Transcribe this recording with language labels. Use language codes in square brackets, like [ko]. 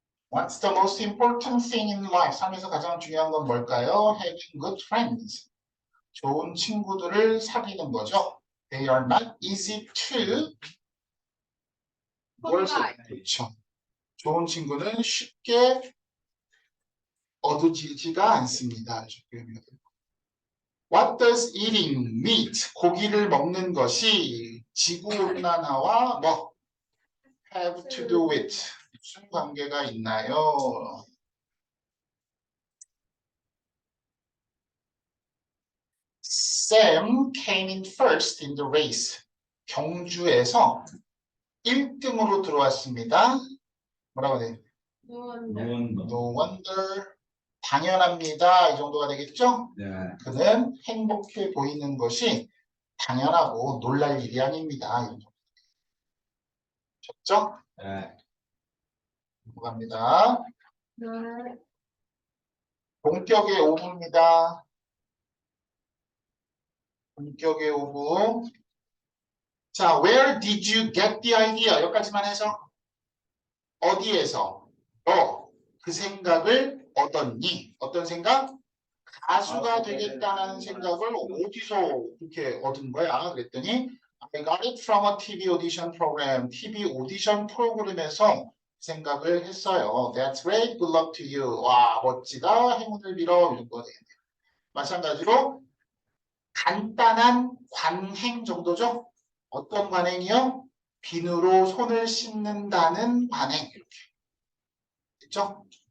[en] What's the most important thing in life? [ko] 삶에서 가장 중요한 건 뭘까요? [en] Having good friends. [ko] 좋은 친구들을 사귀는 거죠. [en] They are not easy to [ko] 그렇죠. 좋은 친구는 쉽게 얻어지지가 않습니다. [en] What does eating meat, [ko] 고기를 먹는 것이 지구온난화와 뭐 [en] have to do with [ko] 무슨 관계가 있나요? [en] Sam came in first in the race. [ko] 경주에서 1등으로 들어왔습니다. 뭐라고 해야 돼? [en] No wonder. [ko] 당연합니다. 이 정도가 되겠죠? 네. 그는 행복해 보이는 것이 당연하고 놀랄 일이 아닙니다. 좋죠? 네. 넘어갑니다. 본격의 오브입니다. 본격의 오브. 자, [en] where did you get the idea? [ko] 여기까지만 해서 어디에서 너 그 생각을 얻었니? 어떤 생각? 가수가 되겠다는 생각을 어디서 이렇게 얻은 거야? 그랬더니 [en] I got it from a TV audition program. [ko] TV 오디션 프로그램에서 생각을 했어요. [en] That's great. Good luck to you. [ko] 와, 멋지다. 행운을 빌어. 이런 거 되겠네요. 마찬가지로 간단한 관행 정도죠. 어떤 관행이요? 비누로 손을 씻는다는 관행. 이렇게. 됐죠?